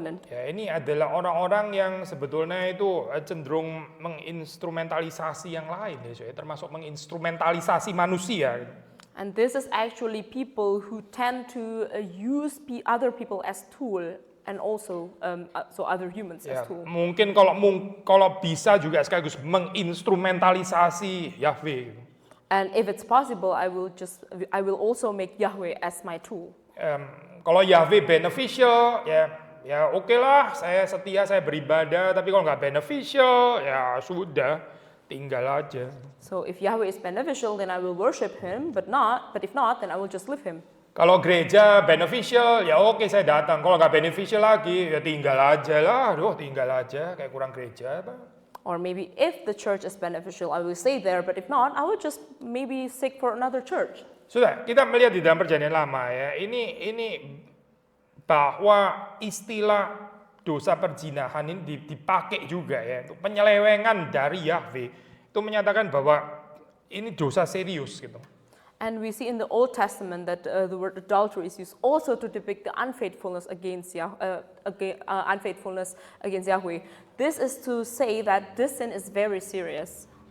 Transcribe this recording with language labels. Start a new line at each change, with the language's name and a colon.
Indonesian: Ya, ini adalah orang-orang yang sebetulnya itu cenderung menginstrumentalisasi yang lain ya, termasuk menginstrumentalisasi manusia.
English: And this is actually people who tend to use other people as tool and also so other humans
Indonesian: Ya,
English: as tool.
Indonesian: mungkin kalau bisa juga sekaligus menginstrumentalisasi Yahweh.
English: And if it's possible, I will also make Yahweh as my tool.
Indonesian: Kalau Yahweh beneficial, ya oke lah, saya setia, saya beribadah. Tapi kalau nggak beneficial, ya sudah, tinggal aja.
English: So if Yahweh is beneficial, then I will worship Him. But if not, then I will just leave Him.
Indonesian: Kalau gereja beneficial, ya oke saya datang. Kalau nggak beneficial lagi, ya tinggal aja lah. Aduh, tinggal aja, kayak kurang gereja apa.
English: Or maybe if the church is beneficial, I will stay there. But if not, I will just maybe seek for another church.
Indonesian: Sudah, kita melihat di dalam perjanjian lama ya. Ini bahwa istilah dosa perzinahan ini dipakai juga ya untuk penyelewengan dari Yahweh. Itu menyatakan bahwa ini dosa serius gitu.
English: And we see in the Old Testament that the word adultery is used also to depict the unfaithfulness against Yahweh. This is to say that this sin is very serious.